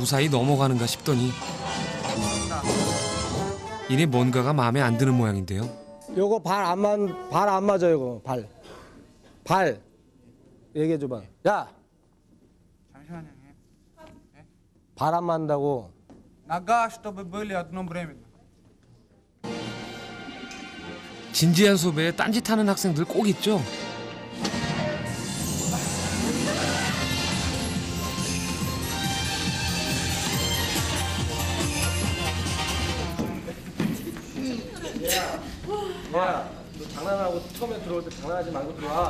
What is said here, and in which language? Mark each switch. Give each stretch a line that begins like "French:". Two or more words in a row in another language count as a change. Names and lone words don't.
Korean: 무사히 넘어가는가 싶더니 이내 뭔가가 마음에 안 드는 모양인데요. 요거 발 안 맞아요, 이거. 발. 얘기해 줘 봐. 야, 잠시만요. 발 안 맞는다고.
Russian: Нога, чтобы были одновременно.
Korean: 진지한 수업에 딴짓하는 학생들 꼭 있죠. 야, 너 장난하고 처음에 들어올 때 장난하지 말고 들어와.